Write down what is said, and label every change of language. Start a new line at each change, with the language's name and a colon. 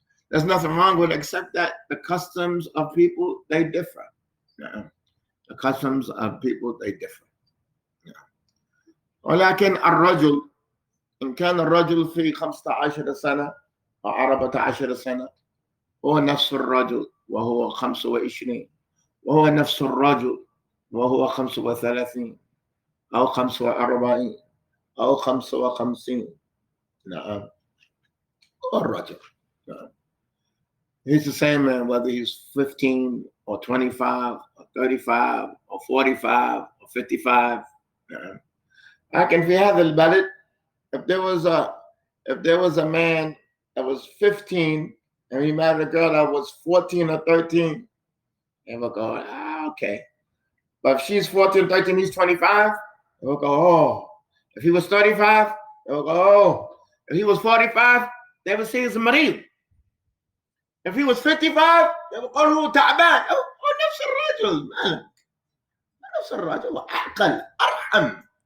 English: There's nothing wrong with it except that the customs of people, they differ. The customs of people, they differ.
Arabic: ولكن الرجل إن كان الرجل في 15 سنة أو 14 سنة هو نفس الرجل وهو 25 وهو نفس الرجل وهو 35 أو 45 أو 55.
English: نعم،
Arabic: هو الرجل.
English: نعم. He's the same man whether he's 15 or 25 or 35 or 45 or 55. نعم.
Arabic: لكن في هذا البلد
English: if there was a man that was 15 and he married a girl that was 14 or 13, they would go, okay. But if she's 14, 13, he's 25, they would go, oh. If he was 35, they would go, oh. If he was 45, they would say he's a مريض. If he was 55, they would go,
Arabic: هو تعبان. نفس الرجل. مالك؟ نفس الرجل أعقل أرحم.